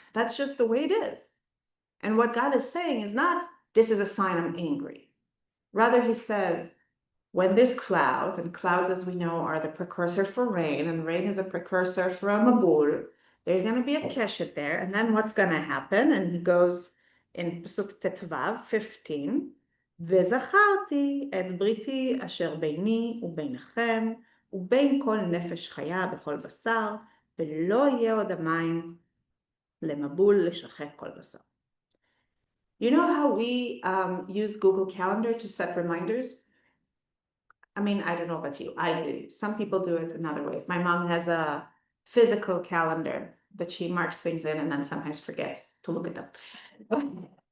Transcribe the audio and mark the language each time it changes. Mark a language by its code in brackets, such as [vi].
[en] That's just the way it is. And what God is saying is not, this is a sign I'm angry. Rather, he says, when there's clouds, and clouds, as we know, are the precursor for rain, and rain is a precursor for a mabul, there's going to be a keshet there, and then what's going to happen? And he goes in Pasuk Tetvav 15, [he] וזכרתי את בריתי אשר ביני וביניכם, ובין כל נפש חיה בכל בשר, ולא יהיה עוד המים למבול לשחט כל בשר. [en] You know how we use Google Calendar to set reminders? I mean, I don't know about you, I do. Some people do it in other ways. My mom has a physical calendar that she marks things in and then sometimes forgets to look at them.